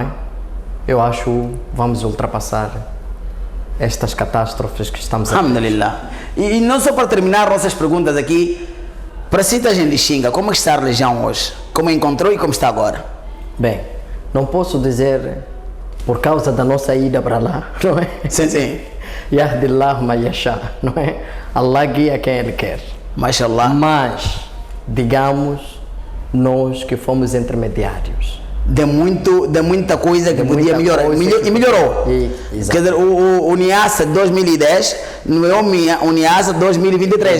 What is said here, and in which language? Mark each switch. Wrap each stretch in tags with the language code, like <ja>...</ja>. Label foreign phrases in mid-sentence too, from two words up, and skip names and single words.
<pt>Eu acho vamos ultrapassar estas catástrofes que estamos a ter. Alhamdulillah. E não só para terminar nossas perguntas aqui, para si a gente xinga, como está a religião hoje? Como encontrou e como está agora? Bem, não posso dizer por causa da nossa ida para lá, não é? Sim, sim.</pt> <ar>يهدي الله ما يشاء,</ar> <pt>não é? Allah guia quem Ele quer. Mashallah. Mas, digamos, nós que fomos intermediários. De muita coisa que podia melhorar. E melhorou. Quer dizer, o Niassa 2010 não é o Niassa 2023.</pt>